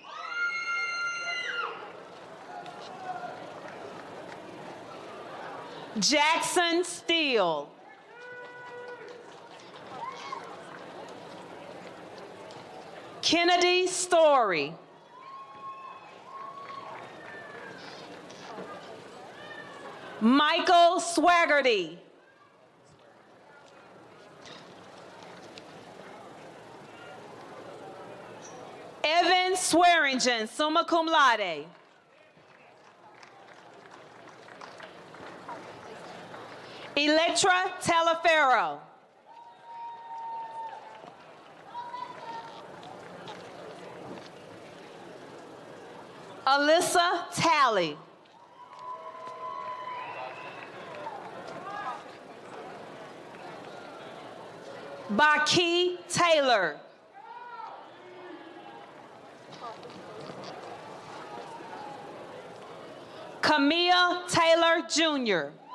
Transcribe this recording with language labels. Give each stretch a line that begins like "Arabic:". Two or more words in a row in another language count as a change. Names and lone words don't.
English: Jackson Steele. Kennedy Story. Michael Swaggerty. Evan Swearingen,
Latin: summa cum laude.
English: Electra Talaferro. Alyssa Talley. Baki Taylor. Camille Taylor Jr.